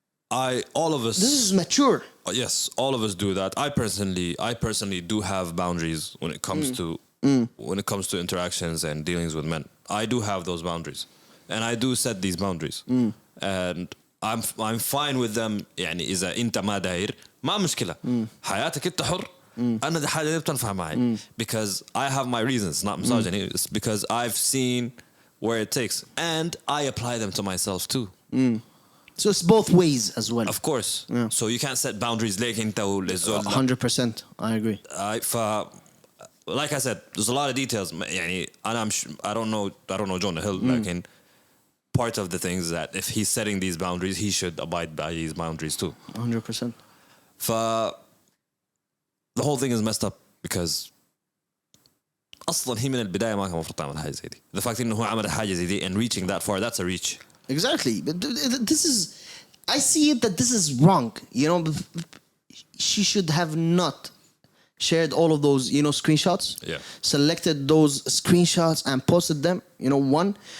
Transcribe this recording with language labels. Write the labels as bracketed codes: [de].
[en] All of us. This is mature. Yes, all of us do that. I personally do have boundaries when it comes to interactions and dealings with men. I do have those boundaries, and I do set these boundaries, and I'm fine with them. [ar] يعني إذا أنت ما داير ما مشكلة. حياتك أنت حر. [en] أنا دي حاجة بتنفع معي because I have my reasons, not misogyny. It's because I've seen where it takes, and I apply them to myself too. So it's both ways as well. Of course. Yeah. So you can't set boundaries like انت والزول. 100%. I agree. Like I said, there's a lot of details. يعني I don't know Jonah Hill. Like part of the things that if he's setting these boundaries, he should abide by these boundaries too. 100%. [ar] The whole thing is messed up because أصلاً هي من البداية ما كان المفروض تعمل حاجة زي دي. [en] The fact إنه هو عمل حاجة زي دي and reaching that far, that's a reach. Exactly. But this is, I see it that this is wrong. She should have not shared all of those, screenshots. Yeah. Selected those screenshots and posted them. One.